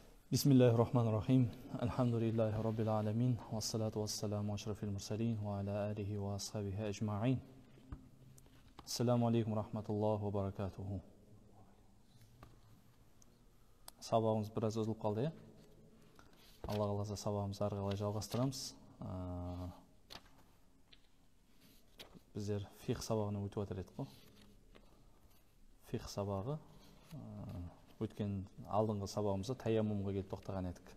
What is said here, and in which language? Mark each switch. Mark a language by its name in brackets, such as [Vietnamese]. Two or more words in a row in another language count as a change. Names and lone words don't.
[Arabic] بسم الله الرحمن الرحيم. الحمد لله رب العالمين. والصلاة والسلام أشرف المرسلين وعلى آله وأصحابه أجمعين. السلام عليكم رحمة الله وبركاته. [Kazakh] Сабағымыз біраз үзіліп қалды, иә? Алла қаласа сабағымызды ары қарай жалғастырамыз. Біздер фиқ сабағына өтіп жатыр едік қой. Фиқ сабағы өткен алдыңғы сабағымызда таяммумға келіп тоқтаған едік.